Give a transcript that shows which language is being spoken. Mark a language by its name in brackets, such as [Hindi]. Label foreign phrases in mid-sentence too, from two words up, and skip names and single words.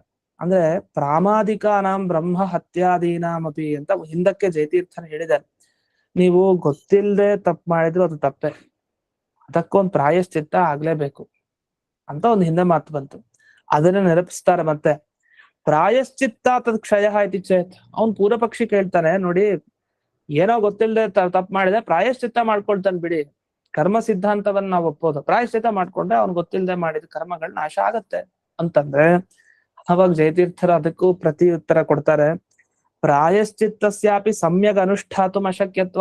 [Kannada] ಅಂದ್ರೆ [Sanskrit] ಪ್ರಾಮಾದಿಕಾನಾಂ ಬ್ರಹ್ಮ ಹತ್ಯಾದೀನಾಮಪಿ [Kannada] ಅಂತ ಹಿಂದಕ್ಕೆ ಜಯತೀರ್ಥನ ಹೇಳಿದ್ದಾರೆ. ನೀವು ಗೊತ್ತಿಲ್ಲದೆ ತಪ್ಪು ಮಾಡಿದ್ರು ಅದು ತಪ್ಪೆ, ಅದಕ್ಕೊಂದು ಪ್ರಾಯಶ್ಚಿತ್ತ ಆಗ್ಲೇಬೇಕು ಅಂತ ಒಂದು ಹಿಂದೆ ಮಾತು ಬಂತು. ಅದನ್ನ ನೆನಪಿಸ್ತಾರೆ ಮತ್ತೆ. [Sanskrit] ಪ್ರಾಯಶ್ಚಿತ್ತ ತದ್ ಕ್ಷಯ ಇತಿ ಚೇತ್. [Kannada] ಅವ್ನ್ ಪೂರ್ವಪಕ್ಷಿ ಕೇಳ್ತಾನೆ ನೋಡಿ, ಏನೋ ಗೊತ್ತಿಲ್ಲದೆ ತಪ್ಪು ಮಾಡಿದ್ರೆ ಪ್ರಾಯಶ್ಚಿತ್ತ ಮಾಡ್ಕೊಳ್ತಾನೆ ಬಿಡಿ, ಕರ್ಮ ಸಿದ್ಧಾಂತವನ್ನ ನಾವು ಒಪ್ಪೋದು. ಪ್ರಾಯಶ್ಚಿತ್ತ ಮಾಡ್ಕೊಂಡ್ರೆ ಅವ್ನ್ ಗೊತ್ತಿಲ್ಲದೆ ಮಾಡಿದ ಕರ್ಮಗಳು ನಾಶ ಆಗತ್ತೆ ಅಂತಂದ್ರೆ, ಅವಾಗ ಜಯತೀರ್ಥರು ಅದಕ್ಕೂ ಪ್ರತಿ ಉತ್ತರ ಕೊಡ್ತಾರೆ. [Sanskrit] ಪ್ರಾಯಶ್ಚಿತ್ತಸ್ಯಾಪಿ ಸಮ್ಯಕ್ ಅನುಷ್ಠಾತು ಅಶಕ್ಯತ್ವ.